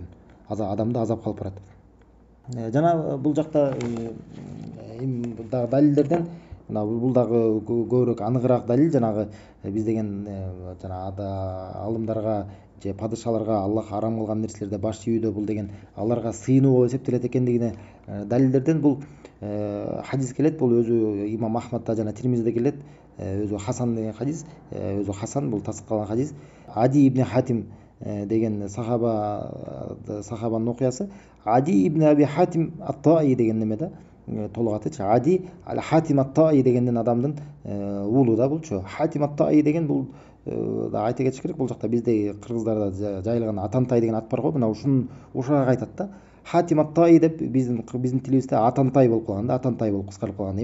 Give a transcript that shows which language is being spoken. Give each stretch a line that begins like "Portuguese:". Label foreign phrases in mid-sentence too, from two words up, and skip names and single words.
Kyrgyz: Адамды азапка алып барат. Жана бул жакта дагы далилдерден мына бул дагы көбүрөөк аныгыраак далил, жанагы биз деген жанагы алымдарга же падышаларга Аллах арам кылган нерселерде баш ийүүдө бул деген аларга сыйынуу эсептелет экендигине далилдерден бул хадис келет. Бул өзү имам Ахмадда жана Тирмизиде келет. Өзү Хасан деген хадис, өзү Хасан, бул тасдикалган хадис. Ади ибн Хатим деген сахабанын окуясы. Ади ибн Аби Хатим ат-Таи деген неме да, толук атычы. Ади ал-Хатим ат-Таи дегенден адамдын уулу да булчу. Хатим ат-Таи деген бул да айта кетиш керек, бул жакта бизде кыргыздарда жайылган Атантай деген ат бар го, мына ушуга кайтат да. Хатим ат-Таи деп биздин тилибизде Атантай болуп калган да, Атантай болуп кыскарып калган.